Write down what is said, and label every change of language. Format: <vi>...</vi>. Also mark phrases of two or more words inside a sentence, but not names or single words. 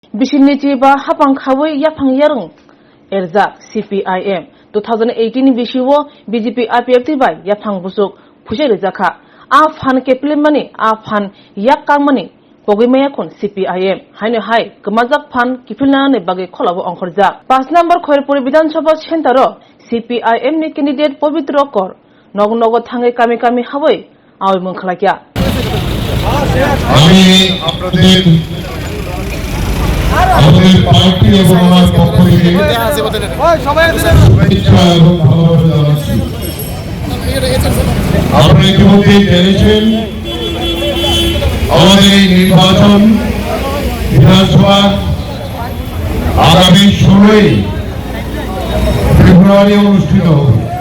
<trp>बिसिनि जिबा हाफां खावै याफां यारं एरजाक CPIM 2018 बिसिवो BJP IPF तिबाय याफां बुसुक फुसे रजाखा आफान केप्लिमनि आफान याकामनि पगिमाया खन CPIM हायनो हाय गमाजाक फान किफिलनाने बागे खलाबो अंखरजाक 5 नम्बर खयरपुर विधानसभा सेन्टारो CPIM नि कैंडिडेट पवित्र कर नग नग थांगे कामी कामी हावै आवे मंखलाकिया</trp> <bn>আমি আপনাদের আমাদের পার্টি এবং আমার পক্ষ থেকে শুভেচ্ছা এবং ভালোবাসা জানাচ্ছি। আপনারা ইতিমধ্যে জেনেছেন আমাদের এই নির্বাচন বিধানসভা আগামী 16 ফেব্রুয়ারি অনুষ্ঠিত হবে।</bn>